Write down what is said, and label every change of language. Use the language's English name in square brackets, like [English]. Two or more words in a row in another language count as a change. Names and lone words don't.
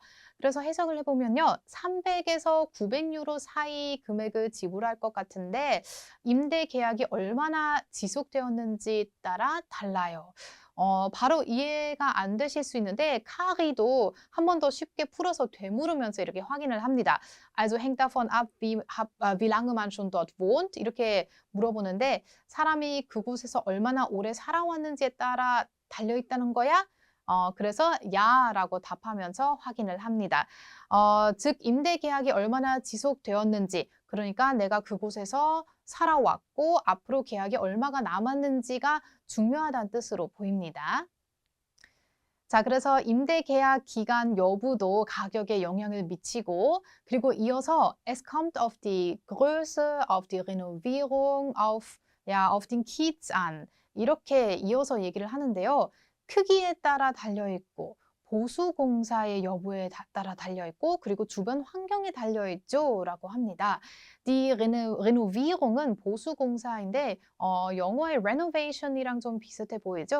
[Korean] 그래서 해석을 해보면요. 300에서 900유로 사이 금액을 지불할 것 같은데 임대 계약이 얼마나 지속되었는지 따라 달라요. 바로 이해가 안 되실 수 있는데 카리도 한 번 더 쉽게 풀어서 되물으면서 이렇게 확인을 합니다. [German] Also hängt davon ab, wie lange man schon dort wohnt [Korean] 이렇게 물어보는데 사람이 그곳에서 얼마나 오래 살아왔는지에 따라 달려있다는 거야? 그래서 야라고 답하면서 확인을 합니다. 즉 임대 계약이 얼마나 지속되었는지 그러니까 내가 그곳에서 살아왔고 앞으로 계약이 얼마가 남았는지가 중요하다는 뜻으로 보입니다. 자, 그래서 임대 계약 기간 여부도 가격에 영향을 미치고 그리고 이어서 [German] es kommt auf die Größe, auf die Renovierung, auf den Kiez an [Korean] 이렇게 이어서 얘기를 하는데요. 크기에 따라 달려있고 보수공사의 여부에 따라 달려있고 그리고 주변 환경에 달려있죠 라고 합니다. Die Renovierung은 보수공사인데 영어의 renovation이랑 좀 비슷해 보이죠?